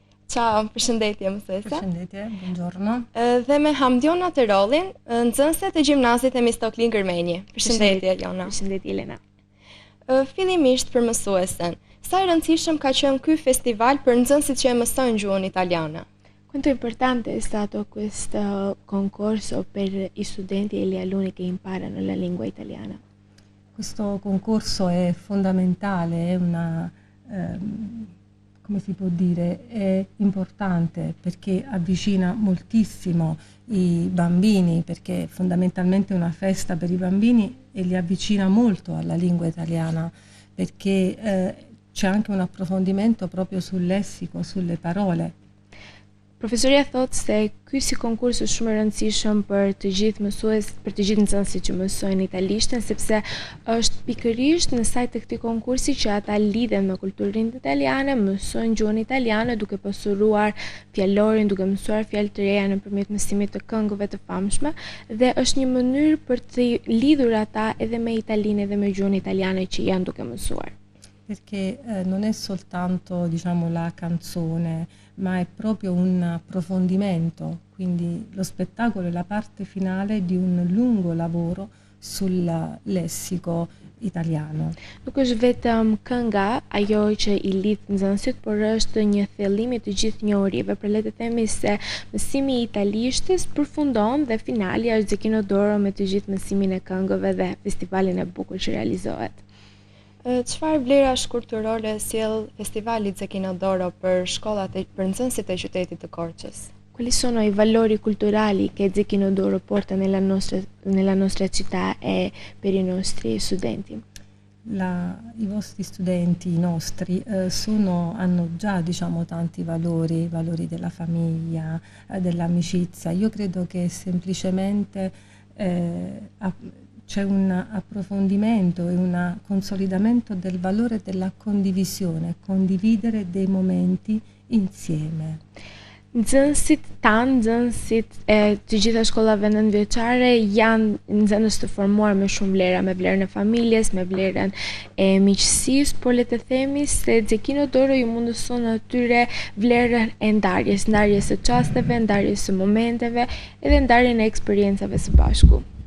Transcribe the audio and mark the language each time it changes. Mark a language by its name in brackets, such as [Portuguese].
[Albanian] Ciao, përshëndetje mësuese. Përshëndetje, buongiorno. Dhe me Hamdiona Terolin, nxënëse të gjimnazit Themistokli Gërmenji. Përshëndetje, Jona. Përshëndetje, Elena. Fillimisht për mësuesen, sa i rëndësishëm ka qenë ky festival për nxënësit që e mësojnë gjuhën italiane? [Italian] Quanto è importante è stato questo concorso per i studenti e gli alunni che imparano la lingua italiana? Questo concorso è fondamentale, è come si può dire, è importante perché avvicina moltissimo i bambini, perché è fondamentalmente una festa per i bambini e li avvicina molto alla lingua italiana, perché c'è anche un approfondimento proprio sul lessico, sulle parole. [Albanian] Profesoria thot se ky si konkurs është shumë i rëndësishëm për të gjithë për të gjithë nxënësit që mësojnë italishten, sepse është pikërisht në sajt të këtij konkursi që ata lidhen me kulturën italiane, mësojnë gjuhën italiane duke pasuruar fjalorin, duke mësuar fjalë të reja nëpërmjet mësimit të këngëve të famshme, dhe është një mënyrë për të lidhur ata edhe me Italinë edhe me gjuhën italiane që janë duke mësuar. [Italian] Perché non è soltanto, diciamo, la canzone, ma è proprio un approfondimento, quindi lo spettacolo è la parte finale di un lungo lavoro sul lessico italiano. [Albanian] Nuk është vetëm kënga ajo që i lidh nxënësit, por është një thellim i të gjithë njohurive. Për le të themi se mësimi i italishtes përfundon dhe finali është Zekinodoro me të gjithë mësimin e këngëve dhe festivalin e bukur që realizohet. Çfarë vlerash kulturore sjell festivali Zekinodoro për shkollat për nxënësit e qytetit të Korçës? [Italian] Quali sono i valori culturali che Zekinodoro porta nella nostra città e per i nostri studenti? I vostri studenti, i nostri, hanno già, diciamo, tanti valori della famiglia, dell'amicizia. Io credo che semplicemente c'è un approfondimento e un consolidamento del valore della condivisione, condividere dei momenti insieme. [Albanian] Nxënësit tanë, nxënësit e të gjitha shkollave nëntëvjeçare janë nxënës të formuar me shumë vlera, me vlerën e familjes, me vlerën e miqësisë, por le të themi se Xhekino Doro ju mundëson atyre vlerën e ndarjes së çasteve, ndarjes së momenteve, edhe ndarjen e eksperiencave së bashku.